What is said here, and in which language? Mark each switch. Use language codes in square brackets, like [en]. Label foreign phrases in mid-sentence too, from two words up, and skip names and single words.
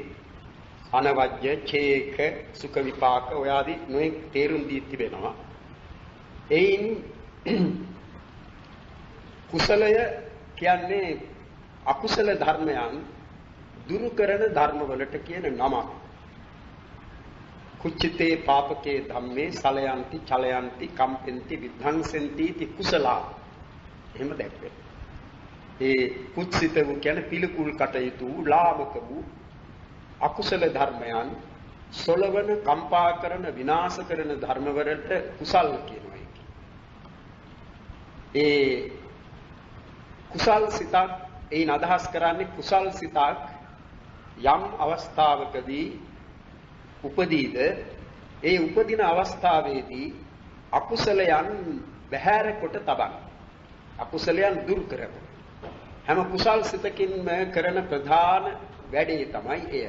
[si] අනවජ්‍ය, ඡේක, සුඛ විපාක ඔය ආදී නොයෙක් තේරුම් දී තිබෙනවා. එයින් කුසලය කියන්නේ අකුසල ධර්මයන් දුරු කරන ධර්මවලට කියන නමක්. [pi] කුච්චිතේ පාපකේ ධම්මේ සලයන්ති චලයන්ති කම්පෙන්ති විද්ධංසෙන්ති ති කුසලා. [si] එහෙම දැක්වේ. ඒ කුච්චිත වූ කියන්නේ පිළිකුල් කටයුතු ලාමක වූ අකුසල ධර්මයන් සොලවන කම්පා කරන විනාශ කරන ධර්මවලට කුසල් කියනවා. ඒ කුසල් සිතක් එයින් අදහස් කරන්නේ කුසල් සිතක් යම් අවස්ථාවකදී උපදීද ඒ උපදින අවස්ථාවේදී අකුසලයන් බැහැර කොට තබන අකුසලයන් දුරු කරන හැම කුසල් සිතකින්ම කරන ප්‍රධාන වැඩේ තමයි එය.